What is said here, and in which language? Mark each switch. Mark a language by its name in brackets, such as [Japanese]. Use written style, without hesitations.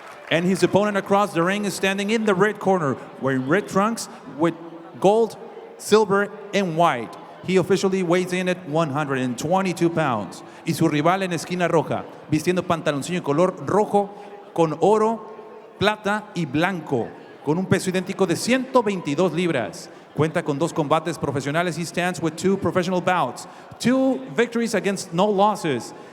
[English] And his opponent across the ring is standing in the red corner, wearing red trunks with gold, silver, and white. He officially weighs in at 122 pounds. [Spanish] Y su rival en esquina roja, vistiendo pantaloncillo color rojo con oro, plata y blanco, con un peso idéntico de 122 libras. Cuenta con 2 combates profesionales. [English] He stands with 2 professional bouts, 2 victories against no losses.